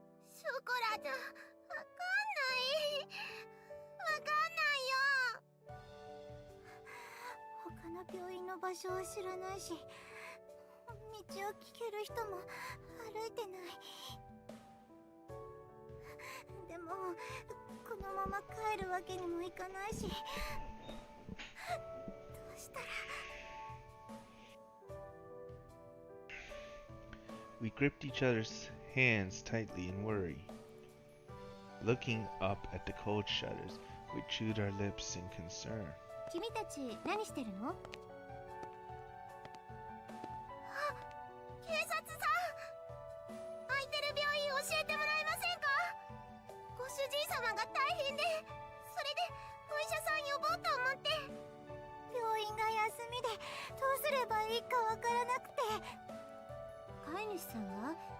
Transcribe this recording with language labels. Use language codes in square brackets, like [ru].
[ja] ショコラじゃわかんない。わかんないよ。他の病院の場所は知らないし、道を聞ける人も歩いてない。でもこのまま帰るわけにもいかないし、どうしたら。 [en] We gripped each other's hands tightly in worry. Looking up at the cold shutters, we chewed our lips in concern. [ja] 君たち何してるの？あ、警察さん、空いてる病院教えてもらえませんか？ご主人様が大変で、それでお医者さん呼ぼうと思って。病院が休みでどうすればいいかわからなくて。飼い主さんは？